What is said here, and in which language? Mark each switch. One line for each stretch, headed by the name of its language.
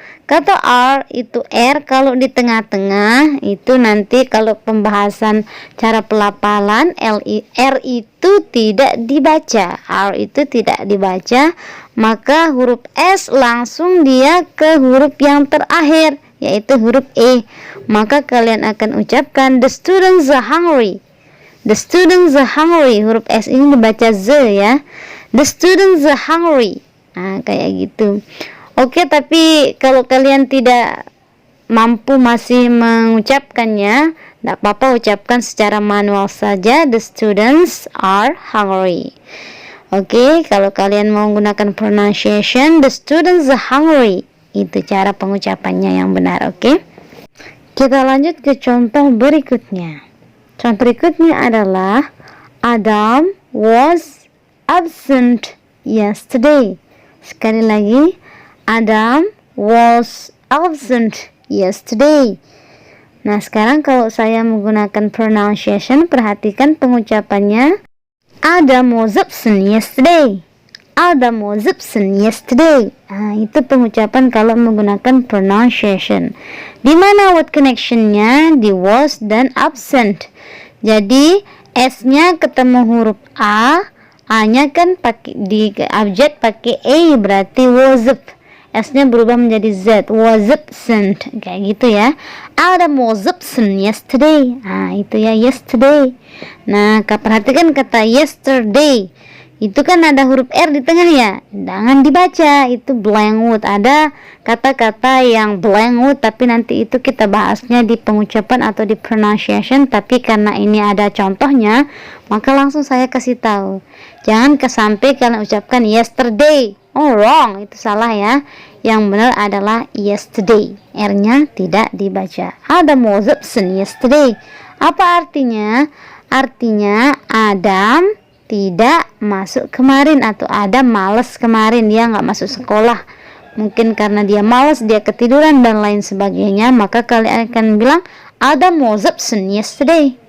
Indonesian: Kata R itu R kalau di tengah-tengah itu nanti kalau pembahasan cara pelafalan R itu tidak dibaca, R itu tidak dibaca, maka huruf S langsung dia ke huruf yang terakhir yaitu huruf E. Maka kalian akan ucapkan
English: the students are hungry. The students are hungry.
Indonesian: Huruf S ini dibaca Z ya.
English: The students are hungry.
Indonesian: Nah, kayak gitu. Oke, tapi kalau kalian tidak mampu masih mengucapkannya, tidak apa-apa, ucapkan secara manual saja.
English: The students are hungry.
Indonesian: Oke, kalau kalian mau menggunakan pronunciation,
English: the students are hungry.
Indonesian: Itu cara pengucapannya yang benar, oke? Kita lanjut ke contoh berikutnya. Contoh berikutnya adalah
English: Adam was absent yesterday.
Indonesian: Sekali lagi,
English: Adam was absent yesterday.
Indonesian: Nah, sekarang kalau saya menggunakan pronunciation, perhatikan pengucapannya.
English: Adam was absent yesterday. Adam was absent yesterday.
Indonesian: Nah, itu pengucapan kalau menggunakan pronunciation. Di mana word connectionnya di was dan absent. Jadi S-nya ketemu huruf A-nya kan pakai di abjad pakai A, berarti was up. S-nya berubah menjadi Z, was absent, kayak gitu ya.
English: Adam was absent yesterday.
Indonesian: Nah, itu ya
English: yesterday.
Indonesian: Nah, perhatikan kata yesterday. Itu kan ada huruf R di tengah ya. Jangan dibaca, itu blank word. Ada kata-kata yang blank word, tapi nanti itu kita bahasnya di pengucapan atau di pronunciation. Tapi karena ini ada contohnya, maka langsung saya kasih tahu. Jangan sampai kalian ucapkan yesterday.
English: Oh, wrong,
Indonesian: itu salah ya. Yang benar adalah yesterday. R-nya tidak dibaca.
English: Adam was absent yesterday.
Indonesian: Apa artinya? Artinya Adam tidak masuk kemarin, atau Adam malas kemarin, dia nggak masuk sekolah. Mungkin karena dia malas, dia ketiduran dan lain sebagainya. Maka kalian akan bilang
English: Adam was absent yesterday.